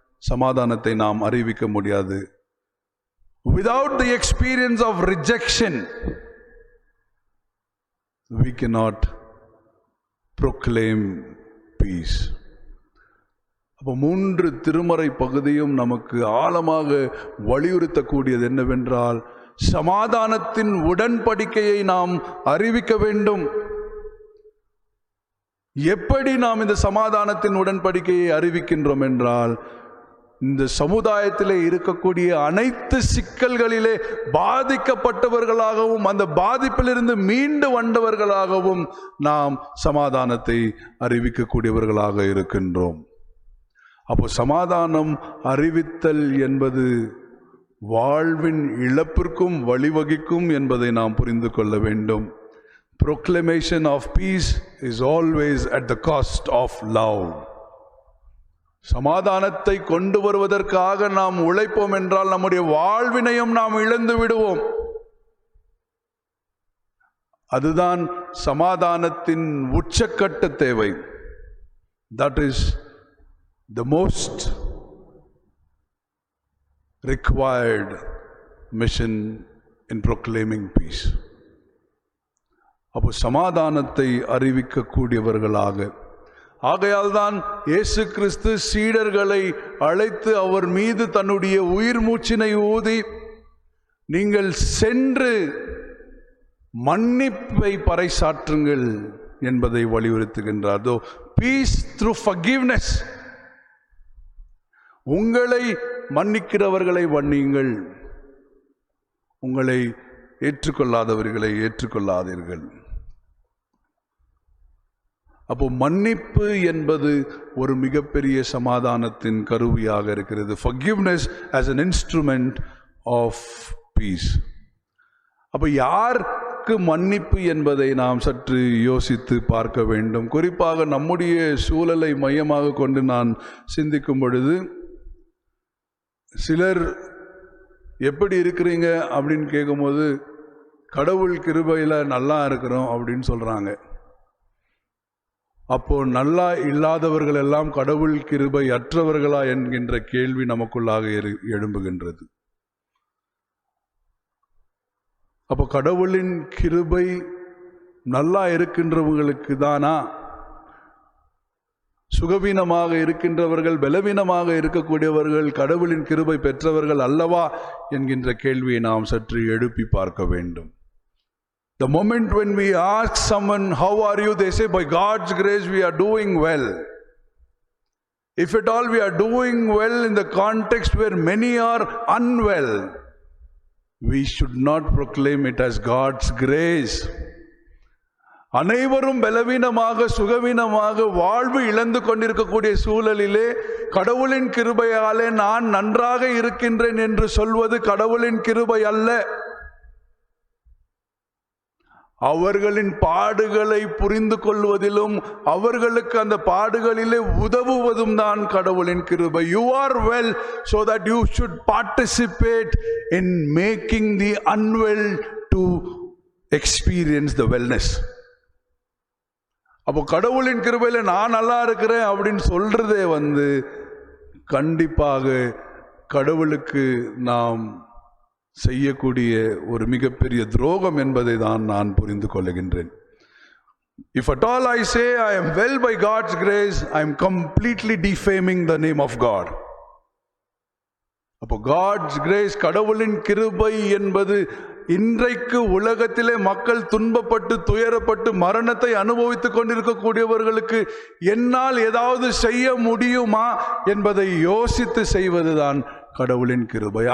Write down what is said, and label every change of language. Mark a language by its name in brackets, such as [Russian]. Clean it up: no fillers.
[Tamil] சமாதானத்தை நாம் அறிவிக்க முடியாது. [English] Without the experience of rejection, we cannot proclaim peace. [Tamil] அப்போ 3 திருமறை பகுதியும் நமக்கு ஆழமாக வலியுறுத்தக்கூடியது என்னவென்றால், சமாதானத்தின் உடன்படிக்கையை நாம் அறிவிக்க வேண்டும். எப்படி நாம் இந்த சமாதானத்தின் உடன்படிக்கையை அறிவிக்கின்றோம் என்றால், இந்த சமுதாயத்திலே இருக்கக்கூடிய அனைத்து சிக்கல்களிலே பாதிக்கப்பட்டவர்களாகவும் அந்த பாதிப்பிலிருந்து மீண்டு வந்தவர்களாகவும் நாம் சமாதானத்தை அறிவிக்கக்கூடியவர்களாக இருக்கின்றோம். அப்போ சமாதானம் அறிவித்தல் என்பது வாழ்வின் இழப்பிற்கும் வழிவகுக்கும் என்பதை நாம் புரிந்து கொள்ள வேண்டும். [English] Proclamation of peace is always at the cost of love. [Tamil] சமாதானத்தை கொண்டு வருவதற்காக நாம் உழைப்போம் என்றால் நம்முடைய வாழ்வினையும் நாம் இழந்து விடுவோம். அதுதான் சமாதானத்தின் உச்சக்கட்ட தேவை. [English] That is the most required mission in proclaiming peace. [Tamil] அப்போ சமாதானத்தை அறிவிக்கக்கூடியவர்களாக, ஆகையால் தான் இயேசு கிறிஸ்து சீடர்களை அழைத்து அவர் மீது தன்னுடைய உயிர் மூச்சினை ஊதி, நீங்கள் சென்று மன்னிப்பை பறைசாற்றுங்கள் என்பதை வலியுறுத்துகின்றார். [English] Peace through forgiveness. [Tamil] உங்களை மன்னிக்கிறவர்களை மன்னியுங்கள், உங்களை ஏற்றுக்கொள்ளாதவர்களை ஏற்றுக்கொள்ளாதீர்கள். அப்போ மன்னிப்பு என்பது ஒரு மிகப்பெரிய சமாதானத்தின் கருவியாக இருக்கிறது. [English] Forgiveness as an instrument of peace. [Tamil] அப்போ யாருக்கு மன்னிப்பு என்பதை நாம் சற்று யோசித்து பார்க்க வேண்டும். குறிப்பாக நம்முடைய சூழலை மையமாக கொண்டு நான் சிந்திக்கும் பொழுது, சிலர் எப்படி இருக்கிறீங்க அப்படின்னு கேட்கும்போது கடவுள் கிருபையில் நல்லா இருக்கிறோம் அப்படின்னு சொல்கிறாங்க. அப்போ நல்லா இல்லாதவர்கள் எல்லாம் கடவுள் கிருபை அற்றவர்களா என்கின்ற கேள்வி நமக்குள்ளாக எழும்புகின்றது. அப்போ கடவுளின் கிருபை நல்லா இருக்கின்றவங்களுக்கு தானா? சுகவீனமாக இருக்கின்றவர்கள், பலவீனமாக இருக்கக்கூடியவர்கள் கடவுளின் கிருபை பெற்றவர்கள் அல்லவா என்கின்ற கேள்வியை நாம் சற்று எழுப்பி பார்க்க வேண்டும். [English] The moment when we ask someone, how are you? They say, by God's grace we are doing well. If at all we are doing well in the context where many are unwell, we should not proclaim it as God's grace. [Tamil] அனைவரும் பலவீனமாக சுகவீனமாக வாழ்வு இழந்து கொண்டிருக்கக்கூடிய சூழலிலே கடவுளின் கிருபையாலே நான் நன்றாக இருக்கின்றேன் என்று சொல்வது கடவுளின் கிருபை அல்ல. அவர்களின் பாடுகளை புரிந்து கொள்வதிலும் அவர்களுக்கு அந்த பாடுகளிலே உதவுவதும் தான் கடவுளின் கிருபை. [English] You are well so that you should participate in making the unwell to experience the wellness. [Tamil] அப்போ கடவுளின் கிருபையில நான் நல்லா இருக்கிறேன் அப்படின்னு சொல்றதே கண்டிப்பாக கடவுளுக்கு நாம் செய்யக்கூடிய ஒரு மிகப்பெரிய துரோகம் என்பதை தான் நான் புரிந்து கொள்ளுகின்றேன். [English] If at all I say I am well by God's grace, I am completely defaming the name of God. [Tamil] அப்போ [English] God's grace, [Tamil] கடவுளின் கிருபை என்பது இன்றைக்கு உலகத்திலே மக்கள் துன்பப்பட்டு துயரப்பட்டு மரணத்தை அனுபவித்துக் கொண்டிருக்கக்கூடியவர்களுக்கு என்னால் ஏதாவது செய்ய முடியுமா என்பதை யோசித்து செய்வதுதான் கடவுளின் கிருபை.